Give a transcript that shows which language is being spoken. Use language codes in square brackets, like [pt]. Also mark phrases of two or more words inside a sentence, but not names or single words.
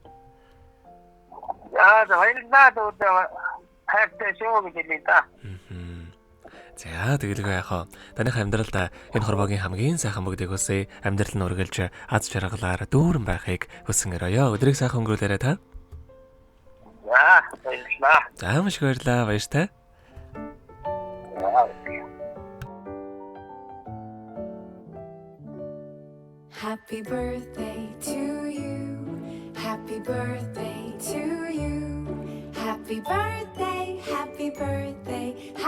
[mn] Яа, хоёрнаа дүүдээ хайртай шүү гэж хэлээ. За тэгэлгүй яхаа. Таних амьдралд энэ хорвогийн хамгийн сайхан бүгдийг хүсье. Амьдрал нь үргэлж аз жаргалаар дүүрэн байхыг хүсэн өрөөё. Өдрийг сайхан өнгөрүүлээрэй та. За, баярлалаа. За маш их баярлалаа. Баяртай. [en] Happy birthday to you. Happy birthday to you. Happy birthday, happy birthday,